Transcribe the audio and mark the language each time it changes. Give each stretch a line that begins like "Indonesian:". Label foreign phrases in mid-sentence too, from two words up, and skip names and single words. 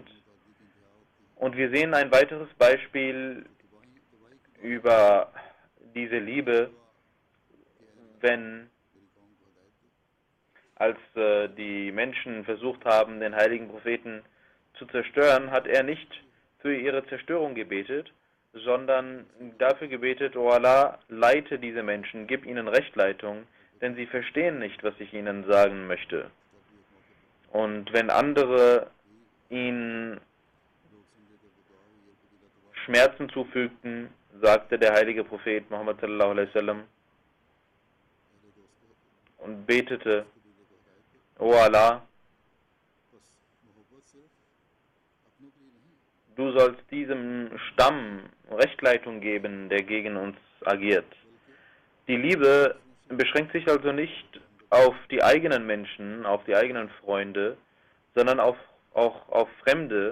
German: Und wir sehen ein weiteres Beispiel über diese Liebe, als die Menschen versucht haben, den heiligen Propheten zu zerstören, hat er nicht für ihre Zerstörung gebetet, sondern dafür gebetet: O Allah, leite diese Menschen, gib ihnen Rechtleitung, denn sie verstehen nicht, was ich ihnen sagen möchte. Und wenn andere ihnen Schmerzen zufügten, sagte der heilige Prophet Muhammad
Arabic: صلى الله عليه وسلم
German: und betete: O Allah, du sollst diesem Stamm Rechtleitung geben, der gegen uns agiert. Die Liebe beschränkt sich also nicht auf die eigenen Menschen, auf die eigenen Freunde, sondern auch auf Fremde.